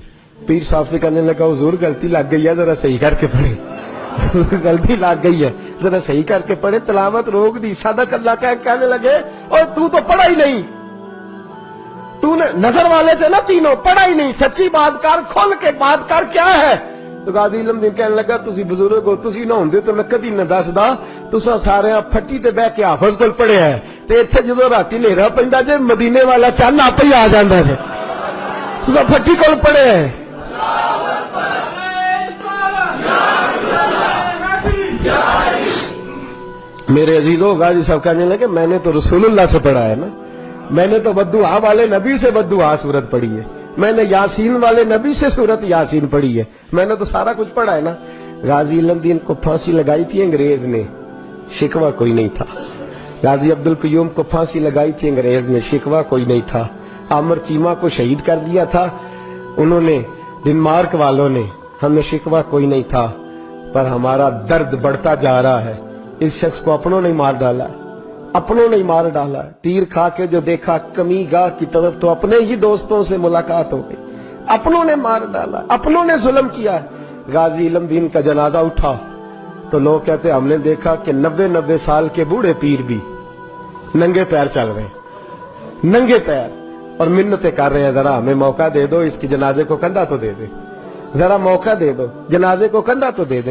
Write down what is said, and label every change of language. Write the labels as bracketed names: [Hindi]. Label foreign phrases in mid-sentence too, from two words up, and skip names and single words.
[Urdu] پیر صاحب سے کہنے لگا حضور غلطی لگ گئی ہے، ذرا صحیح کر کے پڑھے، غلطی لگ گئی ہے ذرا صحیح کر کے پڑھے، تلاوت روک دی، [Arabic] صدق اللہ [Urdu] کہنے لگے اور تو پڑھا ہی نہیں، تو نے نظر والے تھے نا تینوں، پڑھا ہی نہیں، سچی بات کر، کھل کے بات کر، کیا ہے؟ [Punjabi] تو غازی علم دین کہنے لگا تسی بزرگ ہو، تسی نہ ہوندے تو میں کدی نہ دسدا، تساں سارے پھٹی تے بیٹھ کے حافظ کول پڑھیا ہے، تے ایتھے جدوں راتی نیرا پیندا جے مدینے والا چن آپ ہی آ جاندا ہے، تساں پھٹی کول پڑھیا ہے۔ [Urdu] میرے عزیزوں غازی صاحب کہنے لگے میں نے تو رسول اللہ سے پڑھا ہے نا، میں نے تو بددعا والے نبی سے بددعا سورت پڑھی ہے، میں نے یاسین والے نبی سے سورت یاسین پڑھی ہے، میں نے تو سارا کچھ پڑھا ہے نا۔ غازی علم دین کو پھانسی لگائی تھی انگریز نے، شکوہ کوئی نہیں تھا۔ غازی عبدالقیوم کو پھانسی لگائی تھی انگریز نے، شکوہ کوئی نہیں تھا۔ عامر چیمہ کو شہید کر دیا تھا انہوں نے، ڈنمارک والوں نے، ہمیں شکوہ کوئی نہیں تھا، پر ہمارا درد بڑھتا جا رہا ہے۔ اس شخص کو اپنوں نے مار ڈالا، اپنوں نے مار ڈالا. تیر کھا کے جو دیکھا کمی گاہ کی طرف تو اپنے ہی دوستوں سے ملاقات ہو گئی. اپنوں نے مار ڈالا، اپنوں نے ظلم کیا۔ غازی علم دین کا جنازہ اٹھا تو لوگ کہتے ہم نے دیکھا کہ 90-90 سال کے بوڑھے پیر بھی ننگے پیر چل رہے ہیں، ننگے پیر، اور منتیں کر رہے ہیں، ذرا ہمیں موقع دے دو، اس کی جنازے کو کندھا تو دے دے، ذرا موقع دے دو، جنازے کو کندھا تو دے دے.